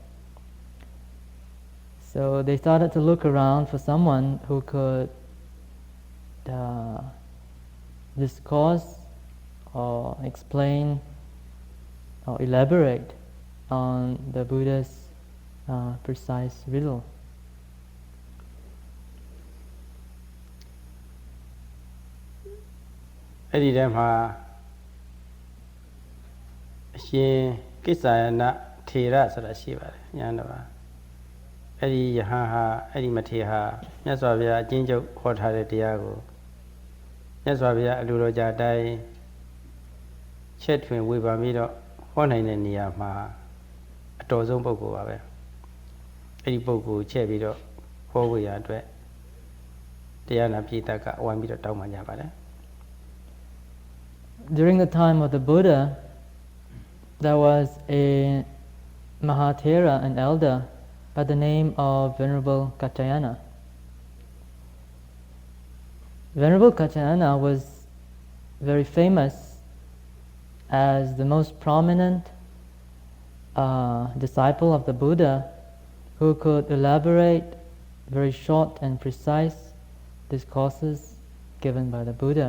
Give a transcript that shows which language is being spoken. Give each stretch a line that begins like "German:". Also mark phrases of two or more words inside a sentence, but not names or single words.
English: So they started to look around for someone who could discourse or explain or elaborate on the Buddha's precise riddle.
Burmese: အဲ့ဒီတည်းမှာအရှင်ကိစ္ဆာယနထေရဆိုတာရှိပါတယ်ညာတော့အဲ့ဒီယ ဟန်ဟာအဲ့ဒီမထေရဟာမြတ်စွာဘုရားအကျဉ်းချုပ်ဟောထားတဲ့တရားကိုမြတ်စွာဘုရားအလိုတော်ကြအတိုင်းချက်ထွင်ဝေဖန်ပြီးတော့ဟောနိုင်တဲ့နေရာမှာအတော်ဆုံးပုဂ္ဂိုလ်ပါပဲအဲ့ဒီပုဂ္ဂိုလ်ချက်ပြီးတော့ဟောဝေရအတွက်တရားနာပိဋကဝိုင်းပြီးတော့တောင်းပန်ကြပါတယ်
English: During the time of the Buddha, there was a Mahathera, an elder, by the name of Venerable Kaccayana. Venerable Kaccayana was very famous as the most prominent disciple of the Buddha who could elaborate very short and precise discourses given by the Buddha.